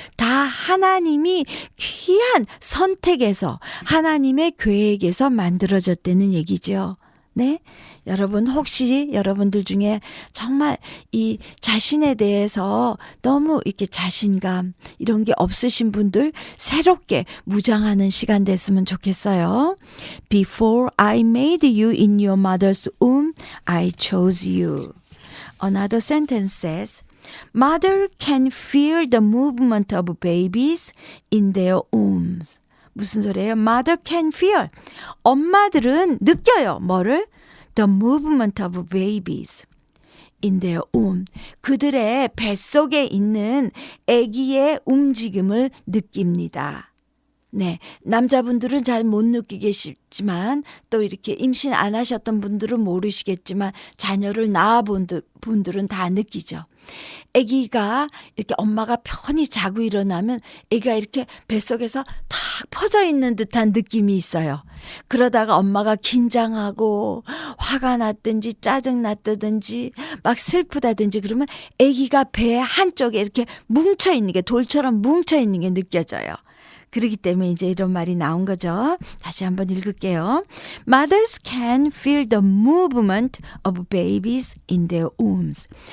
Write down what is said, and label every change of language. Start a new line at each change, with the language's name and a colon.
Korean: 다 하나님이 귀한 선택에서 하나님의 계획에서 만들어졌다는 얘기죠. 네? 여러분 혹시 여러분들 중에 정말 이 자신에 대해서 너무 이렇게 자신감 이런 게 없으신 분들 새롭게 무장하는 시간 됐으면 좋겠어요.
English: Before I made you in your mother's womb, I chose you. Another sentence says, Mother can feel the movement of babies in their wombs.
Korean: 무슨 소리예요?
English: Mother can feel.
Korean: 엄마들은 느껴요. 뭐를?
English: The movement of babies in their womb.
Korean: 그들의 뱃속에 있는 아기의 움직임을 느낍니다. 네, 남자분들은 잘 못 느끼겠지만 또 이렇게 임신 안 하셨던 분들은 모르시겠지만 자녀를 낳아본 분들은 다 느끼죠. 아기가 이렇게 엄마가 편히 자고 일어나면 아기가 이렇게 뱃속에서 탁 퍼져 있는 듯한 느낌이 있어요. 그러다가 엄마가 긴장하고 화가 났든지 짜증 났다든지 막 슬프다든지 그러면 아기가 배 한쪽에 이렇게 뭉쳐 있는 게 돌처럼 뭉쳐 있는 게 느껴져요. 그렇기 때문에 이제 이런 말이 나온 거죠. 다시 한번 읽을게요.
English: Mothers can feel the movement of babies in their wombs.